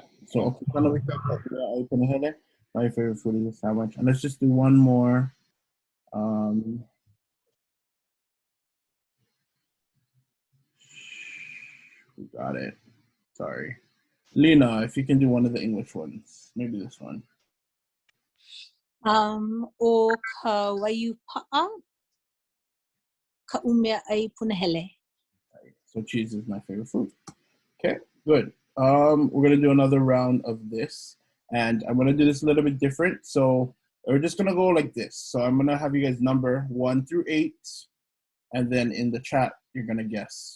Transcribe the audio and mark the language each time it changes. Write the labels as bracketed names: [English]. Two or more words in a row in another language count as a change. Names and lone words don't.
[English] So my favorite food is a sandwich. And let's just do one more. We got it. Sorry. Lena, if you can do one of the English ones. Maybe this one. [Hawaiian] O ka waiupa'a, ka ʻumeaʻai punahele. [English] So cheese is my favorite food. Okay, good. We're gonna do another round of this, and I'm gonna do this a little bit different. So we're just gonna go like this. So I'm gonna have you guys number 1 through 8, and then in the chat you're gonna guess.